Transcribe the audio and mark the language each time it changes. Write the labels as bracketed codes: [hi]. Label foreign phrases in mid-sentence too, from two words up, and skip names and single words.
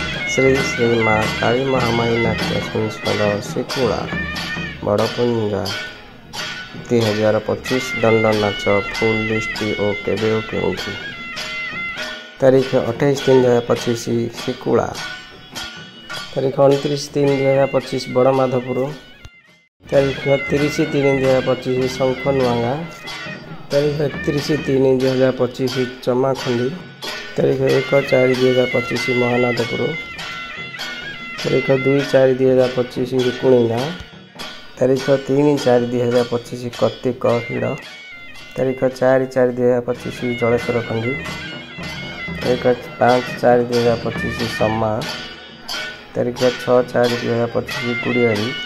[or] ଶ୍ରୀ ଶ୍ରୀ ମାଁ କାଳୀ ମହାମାୟୀ ନାଟ୍ୟ ସଂସଦ ଶିକୁଡ଼ା ବଡ଼ପୁଞ୍ଜା 2025 ଦଣ୍ଡ ନାଚ [en] full list [or] ଆଉ କେବେ ଆଉ କେଉଁଠି ତାରିଖ 28/3/2025 ଶିକୁଡ଼ା ତାରିଖ 29/3/2025 ବଡ଼ମାଧପୁର ତାରିଖ 30/3/2025 ଶଙ୍ଖନୁଆଗା ତାରିଖ 31/3/2025 ଚମାଖଣ୍ଡି ତାରିଖ 1/4/2025 ମହାନାଦପୁର ତାରିଖ 2/4/2025 ରୁକୁଣୀଗା ତାରିଖ 3/4/2025 କର୍ତ୍ତିକ ହିଡ଼ ତାରିଖ 4/4/2025 ଜଳେଶ୍ୱର ଖଣ୍ଡି ତାରିଖ 5/4/2025 ସମା ତାରିଖ 6/4/2025 ଗୁଡ଼ିଆଡ଼ି